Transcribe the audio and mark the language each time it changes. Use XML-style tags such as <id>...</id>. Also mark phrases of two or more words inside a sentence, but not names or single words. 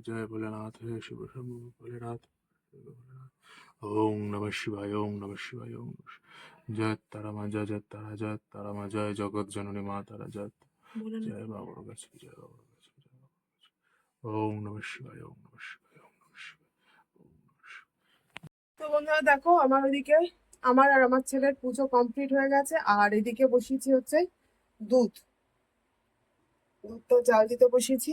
<hi>जय भोलेनाथ, हे शिव शंभु भोलेनाथ।</hi> <sa>ओम नमः शिवाय, ओम नमः शिवाय, ओम नमः शिवाय।</sa> <hi>जय तारा माँ, जय जय तारा, जय तारा माँ, जय जगत जननी माँ तारा, जय जय बाबा गाछ, जय बाबा गाछ, जय बाबा गाछ।</hi> <sa>ओम नमः शिवाय, ओम नमः शिवाय, ओम नमः शिवाय, ओम नमः शिवाय।</sa> <bn>তো বন্ধুরা দেখো, আমার ওইদিকে আমার আর আমার ছেলের পুজো কমপ্লিট হয়ে গেছে। আর এদিকে বসিয়েছি হচ্ছে দুধ দুধটা জাল দিতে বসিয়েছি।</bn>